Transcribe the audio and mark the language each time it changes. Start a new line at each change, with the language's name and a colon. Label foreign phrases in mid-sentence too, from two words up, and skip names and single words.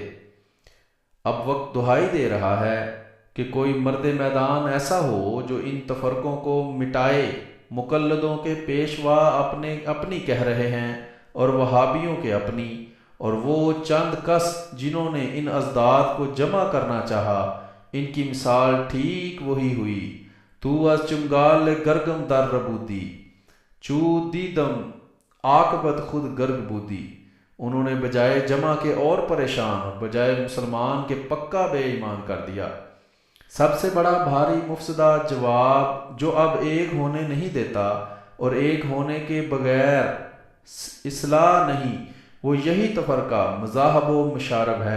Urdu: اب وقت دہائی دے رہا ہے کہ کوئی مرد میدان ایسا ہو جو ان تفرقوں کو مٹائے۔ مقلدوں کے پیشوا اپنی کہہ رہے ہیں اور وہابیوں کے اپنی، اور وہ چند کس جنہوں نے ان ازداد کو جمع کرنا چاہا ان کی مثال ٹھیک وہی ہوئی،
Persian: تو از چنگال گرگم در ربودی، چو دیدم عاقبت خود گرگ بودی۔
Urdu: انہوں نے بجائے جمع کے اور پریشان اور بجائے مسلمان کے پکا بے ایمان کر دیا۔ سب سے بڑا بھاری مفسدہ جواب جو اب ایک ہونے نہیں دیتا اور ایک ہونے کے بغیر اصلاح نہیں، وہ یہی تفرقہ مذاہب و مشارب ہے۔